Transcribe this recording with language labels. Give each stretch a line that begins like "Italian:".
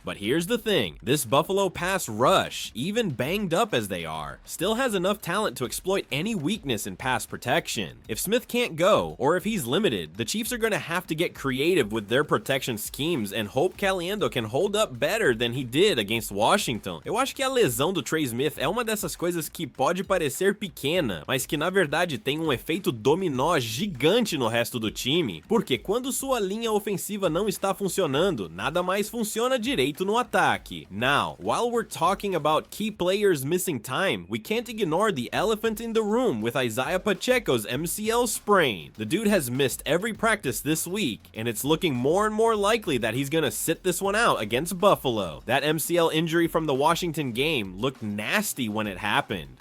English: But here's the thing, this Buffalo pass rush, even banged up as they are, still has enough talent to exploit any weakness in pass protection. If Smith can't go, or if he's limited, the Chiefs are going to have to get creative with their protection schemes and hope Caliendo can hold up better than he did against Washington.
Portuguese: Eu acho que a lesão do Trey Smith é uma dessas coisas que pode parecer pequena, mas que na verdade tem um efeito dominó gigante no resto do time, porque quando sua linha ofensiva não está funcionando, nada mais funciona direito no ataque.
English: Now, while we're talking about key players missing time, we can't ignore the elephant in the room with Isaiah Pacheco's MCL sprain. The dude has missed every practice this week, and it's looking more and more likely that he's gonna sit this one out against Buffalo. That MCL injury from the Washington game looked nasty when it happened.